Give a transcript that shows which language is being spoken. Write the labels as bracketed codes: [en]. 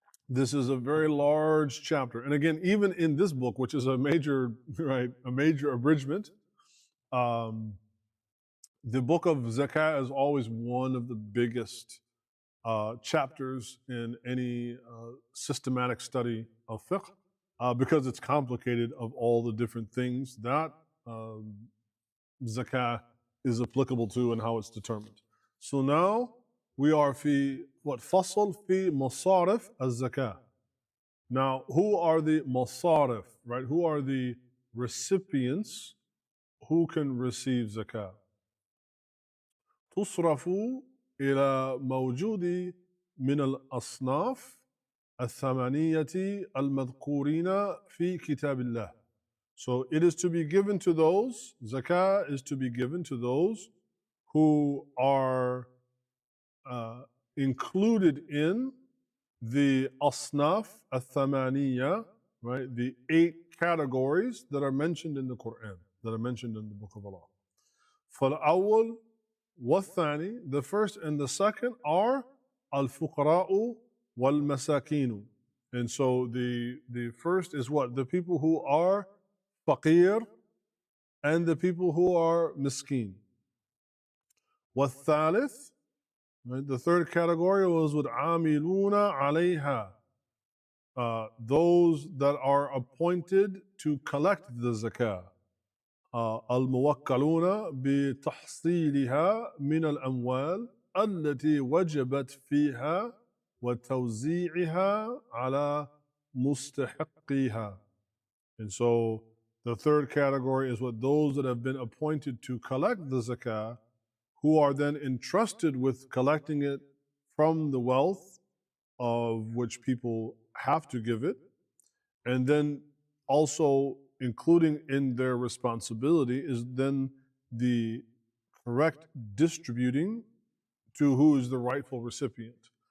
[en] This is a very large chapter. And again, even in this book, which is a major, right, a major abridgment, the book of Zakāh is always one of the biggest chapters in any systematic study of fiqh, because it's complicated of all the different things that Zakāh is applicable to and how it's determined. So now we are fi what? [ar] Fasl fi masarif al-Zakāh. [en] Now, who are the masarif, right? Who are the recipients who can receive Zakāh? [ar] تصرف إلى موجود من الأصناف الثمانية المذكورين في كتاب الله. [en] So it is to be given to those, Zakāh is to be given to those who are included in the [ar] asnaf al-thamaniya, [en] right? The 8 categories that are mentioned in the Quran, that are mentioned in the Book of Allah. [ar] فالأول والثاني, [en] the first and the second, are [ar] al-fuqara'u wal-masakinu. [en] And so the first is what? The people who are faqir and the people who are miskin. [ar] والثالث, [en] right, the third category was with [ar] amiluna alayha, [en] those that are appointed to collect the zakah. [ar] الموكلون بتحصيلها من الأموال التي وجبت فيها وتوزيعها على مستحقيها. [en] And so the third category is what? Those that have been appointed to collect the zakah, who are then entrusted with collecting it from the wealth of which people have to give it, and then also including in their responsibility is then the correct distributing to who is the rightful recipient.